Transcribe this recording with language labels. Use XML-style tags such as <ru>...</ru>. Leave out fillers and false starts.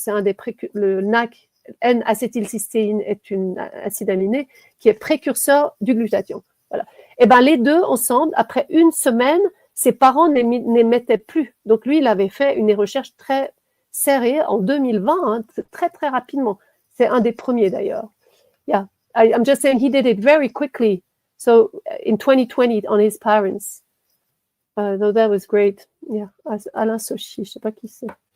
<fr>C'est le NAC, N-acétylcystéine, est un acide aminé qui est précurseur du glutathion. Voilà. Et ben les deux ensemble, après une semaine, ses parents n'émettaient plus. Donc lui, il avait fait une recherche très serrée en 2020, hein, très très rapidement. C'est un des premiers d'ailleurs.</fr> <en>Yeah, I'm just saying he did it very quickly. So in 2020 on his parents. So that was great.</en> <fr>Yeah, Alain Sochi, je sais pas qui c'est.</fr>